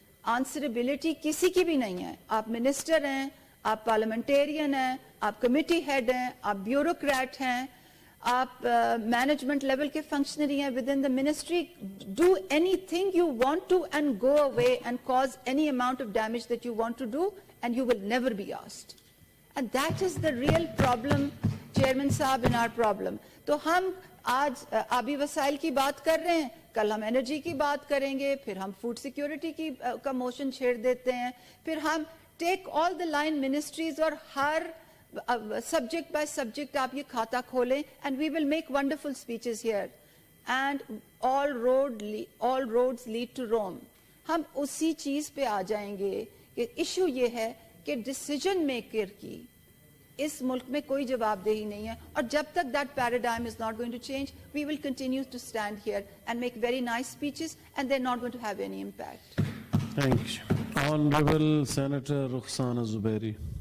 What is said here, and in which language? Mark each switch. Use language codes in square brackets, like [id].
[hi] Answerability किसी की भी नहीं है. आप minister हैं, आप parliamentarian हैं, आप committee head हैं, आप bureaucrat हैं, आप management level के functionary हैं [en] within the ministry. Do anything you want to and go away and cause any amount of damage that you want to do, and you will never be asked. And that is the real problem, Chairman Saab, in our problem. [hi] तो हम आज आबी वसाइल की बात कर रहे हैं, कल हम एनर्जी की बात करेंगे, फिर हम फूड सिक्योरिटी की का मोशन छेड़ देते हैं, फिर हम [en] take all the line ministries [hi] और हर सब्जेक्ट बाय सब्जेक्ट आप ये खाता खोलें, [en] And we will make wonderful speeches here, and all roads lead to Rome. [hi] हम उसी चीज पे आ जाएंगे कि इशू ये है कि डिसीजन मेकर की इस मुल्क में कोई जवाबदेही नहीं है, और जब तक [en] That paradigm is not going to change, we will continue to stand here and make very nice speeches and they are not going to have any impact. Thank you. Honorable Senator Rukhsana Zubairi.